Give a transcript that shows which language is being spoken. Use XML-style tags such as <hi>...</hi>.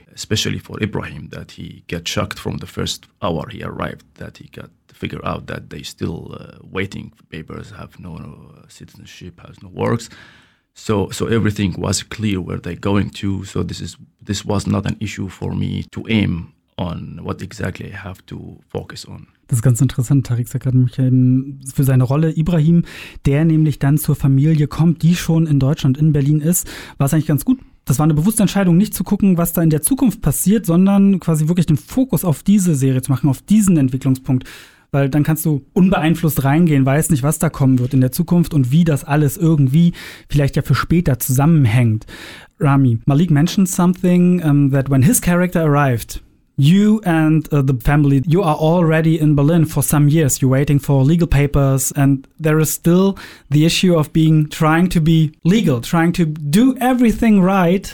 <en>Especially for Ibrahim, that he got shocked from the first hour he arrived, that he got to figure out that they still waiting for papers, have no citizenship, has no works. So everything was clear where they're going to. So this was not an issue for me to aim on what exactly I have to focus on.</en> <de>Das ist ganz interessant. Tariq sagt gerade mich für seine Rolle Ibrahim, der nämlich dann zur Familie kommt, die schon in Deutschland, in Berlin ist, war es eigentlich ganz gut. Das war eine bewusste Entscheidung, nicht zu gucken, was da in der Zukunft passiert, sondern quasi wirklich den Fokus auf diese Serie zu machen, auf diesen Entwicklungspunkt. Weil dann kannst du unbeeinflusst reingehen, weißt nicht, was da kommen wird in der Zukunft und wie das alles irgendwie vielleicht ja für später zusammenhängt.</de> <en>Rami, Malik mentioned something that when his character arrived, you and the family, you are already in Berlin for some years. You're waiting for legal papers and there is still the issue of being trying to be legal, trying to do everything right.</en>